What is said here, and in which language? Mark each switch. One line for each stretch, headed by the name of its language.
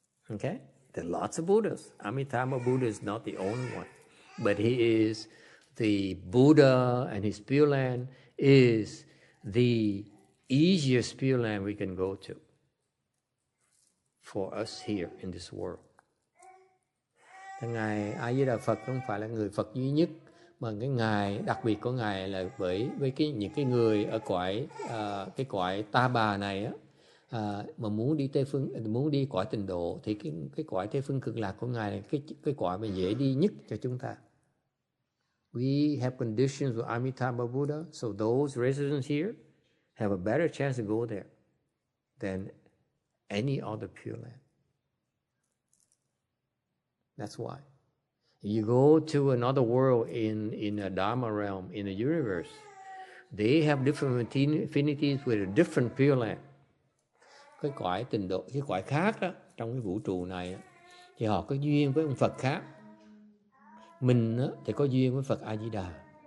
English: Okay? There are lots of Buddhas. Amitabha Buddha is not the only one. but he is the Buddha, and his Pure Land is the easiest Pure Land we can go to for us here in this world.
Vietnamese: Ngài A Di Đà Phật không phải là người Phật duy nhất, mà cái ngài đặc biệt của ngài là với những cái người ở cái cõi ta bà này á, mà muốn đi cõi tịnh độ thì cái cõi Tây Phương Cực Lạc của ngài là cái cõi mà dễ đi nhất cho chúng ta.
English: We have conditions with Amitabha Buddha, so those residents here have a better chance to go there than any other Pure Land. That's why. If you go to another world in a Dharma realm, in the universe, they have different affinities with a different Pure Land.
Vietnamese: Cái cõi tịnh độ, cái cõi khác đó, trong cái vũ trụ này đó, thì họ có duyên với ông Phật khác. Mình đó, thì có duyên với Phật A Di Đà.